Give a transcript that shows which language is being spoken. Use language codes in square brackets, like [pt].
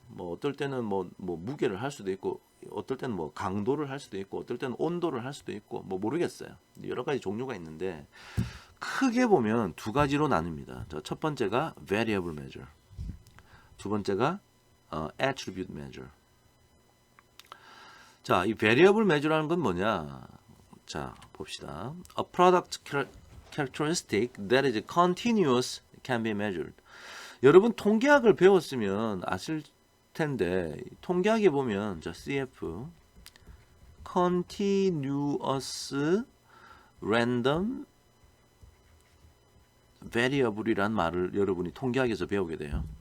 [ko] 뭐, 어떨 때는 뭐 무게를 할 수도 있고, 어떨 때는 뭐 강도를 할 수도 있고, 어떨 때는 온도를 할 수도 있고, 뭐 모르겠어요. 여러 가지 종류가 있는데, 크게 보면 두 가지로 나뉩니다. 자, 첫 번째가 variable measure. 두 번째가 attribute measure. 자, 이 variable measure라는 건 뭐냐? 자, 봅시다. [en] A product characteristic that is continuous can be measured. [ko] 여러분 통계학을 배웠으면 아실 텐데 통계학에 보면 자, CF continuous random variable이란 말을 여러분이 통계학에서 배우게 돼요.